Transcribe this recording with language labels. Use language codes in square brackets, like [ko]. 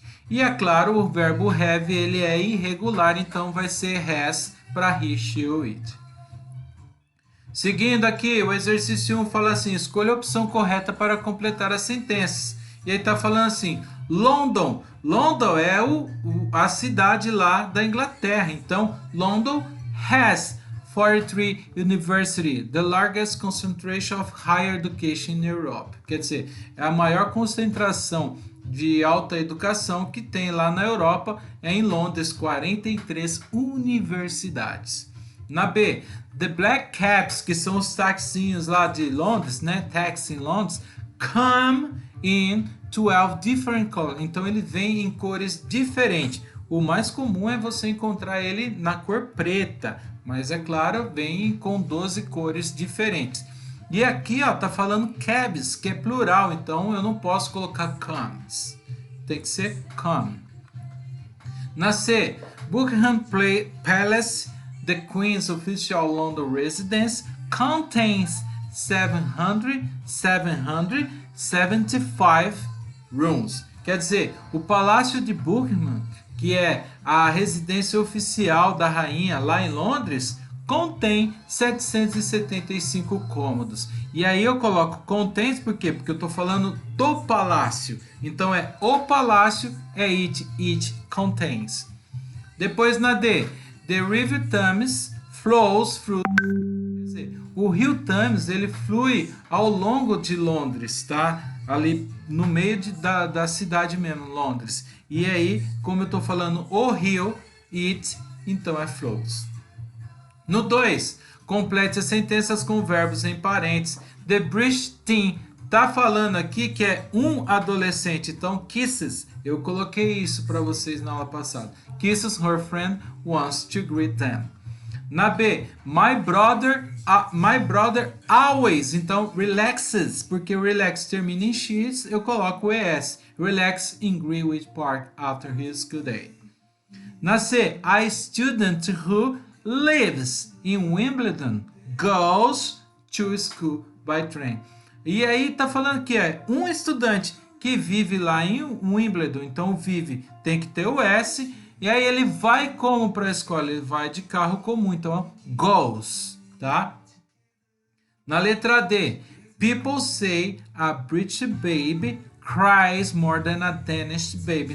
[pt] E é claro, o verbo have ele é irregular, então vai ser has para he, she ou it. Seguindo aqui, o exercício 1 fala assim, escolha a opção correta para completar as sentenças. E aí tá falando assim, London. London é a cidade lá da Inglaterra. Então, [en] London has 43 university, the largest concentration of higher education in Europe. [pt] Quer dizer, é a maior concentração de alta educação que tem lá na Europa, é em Londres, 43 universidades. Na B, [en] the black cabs, [pt] que são os taxinhos lá de Londres, né? [en] Taxi [pt] em Londres, [en] come in 12 different colors. [pt] Então ele vem em cores diferentes. O mais comum é você encontrar ele na cor preta, mas é claro, vem com 12 cores diferentes. E aqui, ó, tá falando cabs, que é plural, então eu não posso colocar comes. Tem que ser come. Na C, [en] Buckingham Palace, the Queen's official London residence, contains 775 rooms. [pt] Quer dizer, o Palácio de Buckingham, que é a residência oficial da rainha lá em Londres, contém 775 cômodos. E aí eu coloco contains por quê? Porque eu estou falando do palácio. Então é o palácio, é it contains. Depois na D, [en] the River Thames flows through. [pt] Quer dizer, o rio Thames, ele flui ao longo de Londres, tá? Ali no meio da cidade mesmo, Londres. E aí, como eu estou falando o rio, it, então é flows. No 2, complete as sentenças com verbos em parênteses. [en] The British teen [pt] tá falando aqui que é um adolescente, então kisses. Eu coloquei isso para vocês na aula passada. [en] Kisses her friend wants to greet them. [pt] Na B, [en] my brother always, [pt] então relaxes, porque relax termina em X, eu coloco o ES. [en] Relax in Greenwich Park after his school day. [pt] Na C, [en] a student who lives in Wimbledon goes to school by train. [pt] E aí tá falando que é um estudante que vive lá em Wimbledon, então vive tem que ter o S. E aí ele vai como para a escola? Ele vai de carro comum, então goes, tá? Na letra D, [en] people say a British baby cries more than a Danish baby.